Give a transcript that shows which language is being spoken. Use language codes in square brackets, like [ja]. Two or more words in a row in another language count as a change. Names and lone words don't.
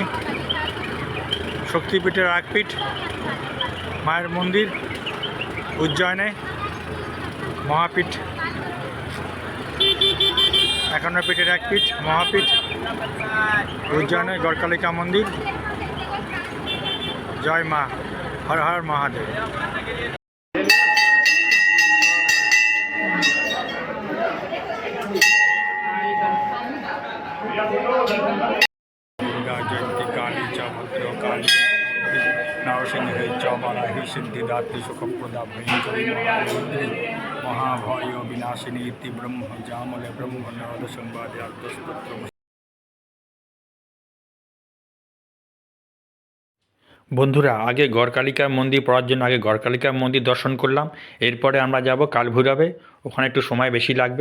[bn] শক্তিপীঠের একপীঠ মায়ের মন্দির উজ্জয়নে, মহাপীঠ 51 পীঠের এক পীঠ, মহাপীঠ উজ্জয়নে গড়কালিকা মন্দির। জয় মা। হর হর মহাদেব। [sa] दुर्गा जयंती काली च भद्र काली नरसिंह च वाराही सिद्धिदात्री सुखप्रदा भयंकरी महामंत्री महाभय विनाशिनी इति ब्रह्म जामले ब्रह्म नारद संवादे आद्यस्तोत्र। [bn] বন্ধুরা, আগে গড়কালিকা মন্দির পড়ার জন্য আগে গড়কালিকা মন্দির দর্শন করলাম। এরপরে আমরা যাব কালভৈরবে, ওখানে একটু সময় বেশি লাগবে।